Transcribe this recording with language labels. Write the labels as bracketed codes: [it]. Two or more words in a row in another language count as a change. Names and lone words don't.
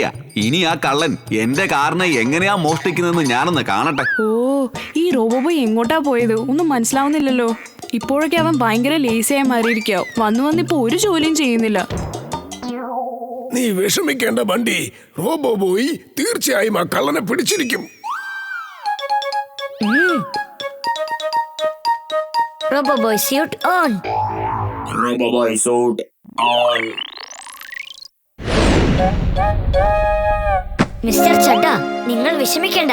[ml] ഇനി ആ കള്ളൻ എന്റെ കാറിനെ എങ്ങനെയാ മോഷ്ടിക്കുന്നതെന്ന് ഞാനൊന്ന് കാണട്ടെ. ഓ, ഈ റോബോബോയ് എങ്ങോട്ടാ പോയത്? ഒന്നും മനസ്സിലാവുന്നില്ലല്ലോ. ഇപ്പോഴൊക്കെ അവൻ ഭയങ്കര ലേസിയായി മാറിയിരിക്കോ. വന്നിപ്പോ ഒരു ജോലിയും ചെയ്യുന്നില്ല. നീ വിഷമിക്കേണ്ട ബണ്ടി, റോബോബോയ് തീർച്ചയായും ആ കള്ളനെ പിടിച്ചിരിക്കും. [en] Roboboy suit on. Roboboy suit on. [ml] മിസ്റ്റർ ചഡ്ഡ, നിങ്ങൾ വിഷമിക്കണ്ട.